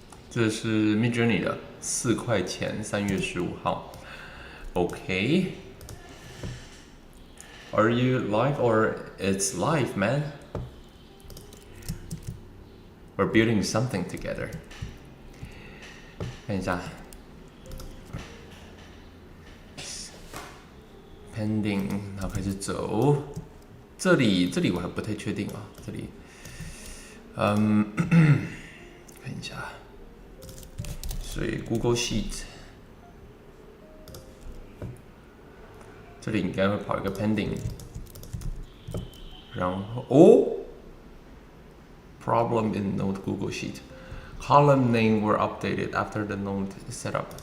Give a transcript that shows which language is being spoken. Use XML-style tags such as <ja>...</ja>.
<zh>这是 Midjourney 的4块钱，3月15号。</zh> <en>OK。 Are you live or it's live, man? We're building something together.</en> <zh>看一下 ，pending， 然后开始走。这里我还不太确定啊，这里，看一下。所以 Google Sheet 这里应该会跑一个 pending， 然后</zh> <en>problem in Node Google Sheet column name were updated after the node setup。</en>